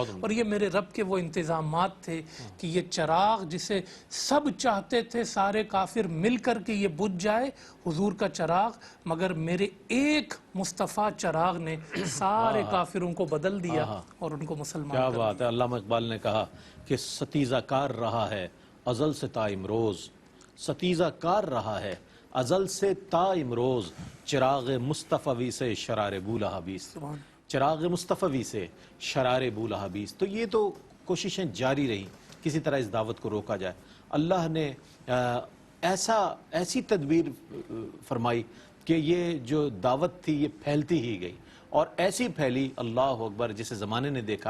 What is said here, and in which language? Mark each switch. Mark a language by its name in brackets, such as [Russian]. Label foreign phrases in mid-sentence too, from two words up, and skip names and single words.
[Urdu] اور یہ میرے رب کے وہ انتظامات تھے کہ یہ چراغ جسے سب چاہتے تھے سارے کافر مل کر کے یہ بجھ جائے، حضور کا چراغ، مگر میرے ایک مصطفیٰ چراغ نے سارے کافروں کو بدل دیا اور ان کو مسلمان کیا کر بات ہے. علامہ اقبال نے کہا کہ ستیزہ کار رہا ہے ازل سے تا امروز، ستیزہ کار رہا ہے ازل سے تا امروز، چراغ مصطفی سے شرار بولہبیس، چراغ مصطفی سے شرار بولہبیس. تو یہ تو کوششیں جاری رہیں کسی طرح اس دعوت کو روکا جائے. اللہ نے ایسی تدبیر فرمائی کہ یہ جو دعوت تھی یہ پھیلتی ہی گئی اور ایسی پھیلی، [Arabic] اللہ اکبر، [Urdu] جسے زمانے نے دیکھا.